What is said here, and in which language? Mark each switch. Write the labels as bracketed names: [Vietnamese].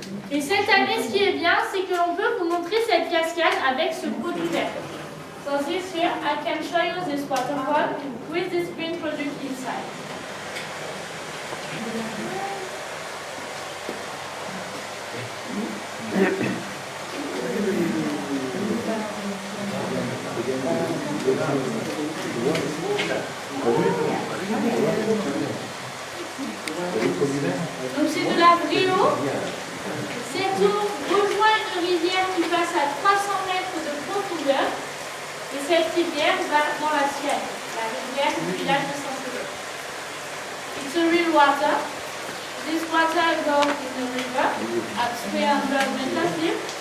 [French] Et cette année, ce qui est bien, c'est que l'on peut vous montrer cette cascade avec ce produit vert. [English] So this year, I can show you this waterfall with this green product inside. [French] Donc c'est de la vraie eau. Cette eau rejoint une rivière qui passe à 300 mètres de profondeur. Et cette rivière va dans la Sienne, la rivière du village de Saint-Césaire. [English] It's a real water. This water goes in the river at 300 meters deep.